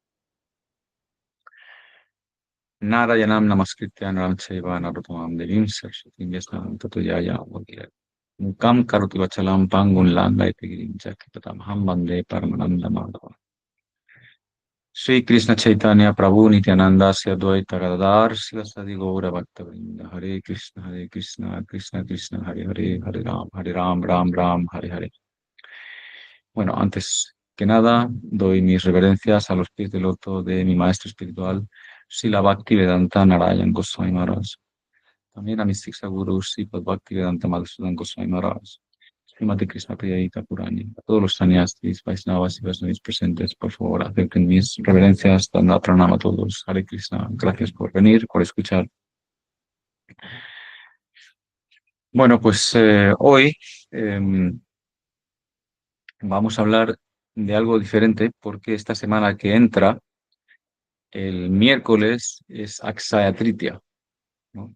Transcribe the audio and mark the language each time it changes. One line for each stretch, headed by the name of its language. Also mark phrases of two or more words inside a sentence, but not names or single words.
Sanskrit: नारायणं नमस्कृत्य नरं चैव नरोत्तमं देवीं सरस्वतीं व्यासं ततो जयामुदीरये मूकं करोति वचलं पङ्गुं लङ्घयति गिरिं जगत्पदमहं वन्दे परमानन्दमाधवम् श्री कृष्ण चैतन्य प्रभु नित्यानंदा श्री अद्वैत गदाधर शिवसदि गौर भक्तवृंद हरे कृष्ण कृष्ण कृष्ण हरे राम राम राम हरे हरे.
Spanish: Bueno, antes que nada, doy mis reverencias a los pies del loto de mi maestro espiritual, Srila Bhaktivedanta Narayan Goswami Maharaj. También a mis Siksha Gurus, Sripad Bhaktivedanta Madhusudan Goswami Maharaj, Srimati Krishna Priya Purani, a todos los sannyasis, Vaishnavas y Vaisnavis presentes, por favor, acepten mis reverencias, dando pranam a todos. Hare Krishna, gracias por venir, por escuchar. Bueno, pues hoy vamos a hablar de algo diferente porque esta semana que entra, el miércoles, es Akshaya Tritiya, ¿no?